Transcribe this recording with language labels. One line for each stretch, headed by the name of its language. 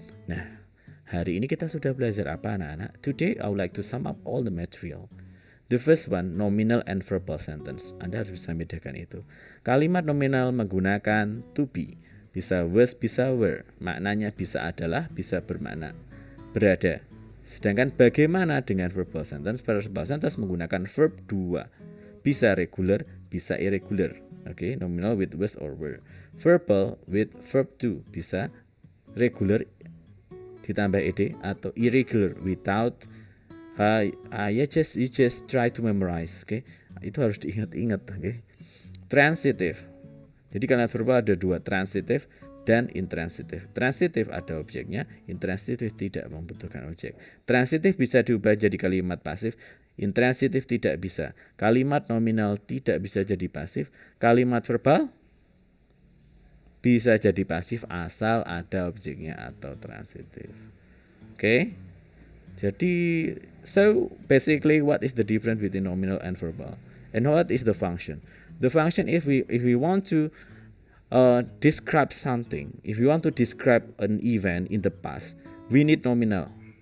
Indonesian: Nah, hari ini kita sudah belajar apa anak-anak?
English: Today I would like to sum up all the material. The first one, nominal and verbal sentence.
Indonesian: Anda harus bisa membedakan itu. Kalimat nominal menggunakan to be. Bisa was, bisa were. Maknanya bisa adalah, bisa bermakna berada. Sedangkan bagaimana dengan verbal sentence? Verbal sentence menggunakan verb 2. Bisa regular, bisa irregular.
English: Oke, nominal with was or were. Verbal with verb 2.
Indonesian: Bisa
English: regular
Indonesian: ditambah ed atau
English: irregular without you just try to memorize, okay?
Indonesian: Itu harus diingat-ingat, okay? Transitive. Jadi kalimat verbal ada dua, transitive dan intransitive. Transitive ada objeknya, intransitive tidak membutuhkan objek. Transitive bisa diubah jadi kalimat pasif, intransitive tidak bisa. Kalimat nominal tidak bisa jadi pasif, kalimat verbal bisa jadi pasif asal ada objeknya atau transitive.
English: Okay? Jadi, so basically what is the difference between nominal and verbal? And what is the function? The function, if we want to describe something, if we want to describe an event in the past, we need nominal.